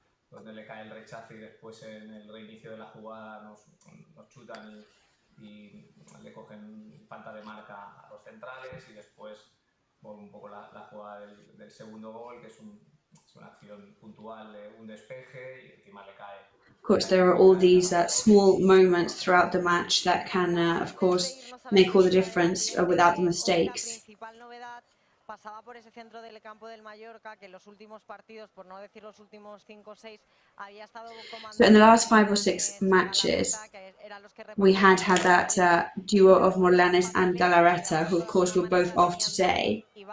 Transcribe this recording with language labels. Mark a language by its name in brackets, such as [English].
[Spanish] Donde le cae el rechace y después en el reinicio de la jugada nos chutan y le cogen falta de marca a los centrales y después un poco la jugada del segundo gol, que es una acción puntual de un despeje y encima le cae. [English] Of course, there are all these small moments throughout the match that can, of course, make all the difference without the mistakes. [Spanish] Pasaba por ese centro del campo del Mallorca, que en los últimos partidos, por no decir los últimos 5 o 6, había estado comandando. [English] So in the last 5 or 6 matches, we had that duo of Morlanes and Galarreta, who of course were both off today.